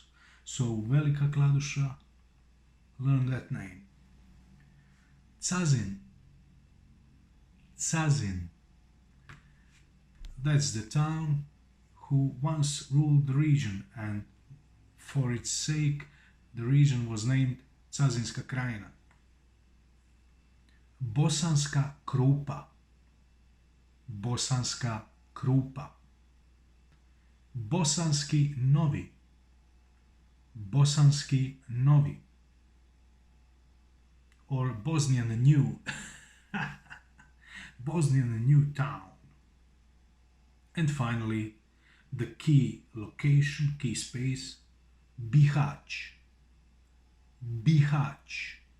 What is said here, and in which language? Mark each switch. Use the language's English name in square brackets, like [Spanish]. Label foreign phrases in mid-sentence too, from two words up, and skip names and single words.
[English] So Velika Kladuša, learn that name. Cazin. Cazin. That's the town who once ruled the region, and for its sake the region was named Cazinska Krajina. Bosanska Krupa. Bosanska Krupa. Bosanski Novi. Bosanski Novi. Or Bosnian New. Bosnian New Town. And finally, the key location, key space, Bihać. Bihać.